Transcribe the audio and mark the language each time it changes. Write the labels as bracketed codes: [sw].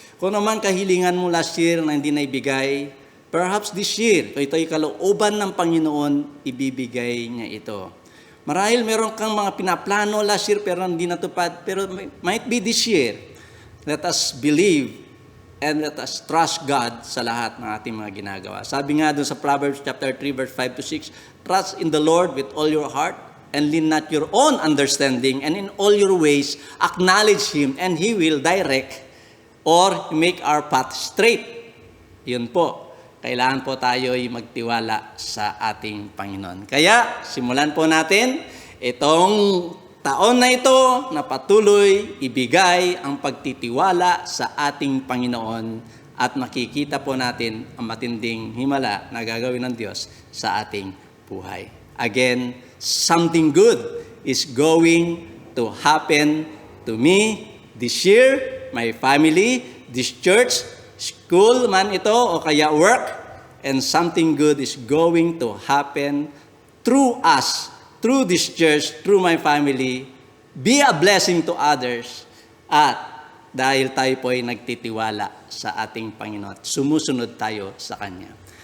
[tl] Kung naman kahilingan mo last year na hindi naibigay, [en] perhaps this year, [tl] ito'y kalooban ng Panginoon, ibibigay niya ito. Marahil meron kang mga pinaplano last year pero hindi natupad, pero [en] might be this year. Let us believe and let us trust God [tl] sa lahat ng ating mga ginagawa. Sabi nga doon sa [en] Proverbs chapter 3 verse 5 to 6, trust in the Lord with all your heart and lean not your own understanding, and in all your ways acknowledge Him and He will direct or make our path straight. [tl] Yun po. Kailangan po tayo ay magtiwala sa ating Panginoon. Kaya simulan po natin itong taon na ito na patuloy ibigay ang pagtitiwala sa ating Panginoon at makikita po natin ang matinding himala na gagawin ng Diyos sa ating buhay. [en] Again, something good is going to happen to me this year, my family, this church, school man ito o kaya work, and something good is going to happen through us, through this church, through my family, be a blessing to others, [tl] at dahil tayo po ay nagtitiwala sa ating Panginoon, sumusunod tayo sa Kanya.